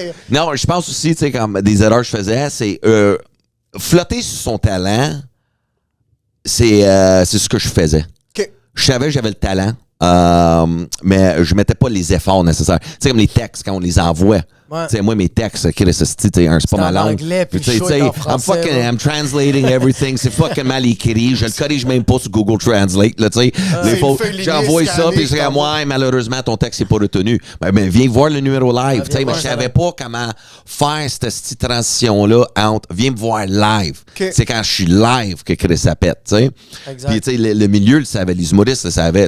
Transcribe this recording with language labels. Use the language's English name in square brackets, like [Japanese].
[French] Non, je pense aussi, tu sais, comme des erreurs que je faisais, c'est flotter sur son talent, c'est ce que je faisais. Je savais que j'avais le talent, mais je mettais pas les efforts nécessaires. Tu sais, comme les textes, quand on les envoie. Ouais. Tu sais, moi, mes textes, c'est pas ma langue. Puis tu sais, [English] I'm translating everything. [French] C'est fucking mal écrit. Je le corrige même pas sur Google Translate. Là, tu sais, j'envoie ça, puis je dis, moi, malheureusement, ton texte n'est pas retenu. Ben, viens voir le numéro live. Tu sais, mais je savais pas comment faire cette transition-là entre viens me voir live. Okay. C'est quand je suis live que Chris ça pète. Tu sais. Puis, tu sais, le milieu le savait, les humoristes le savaient.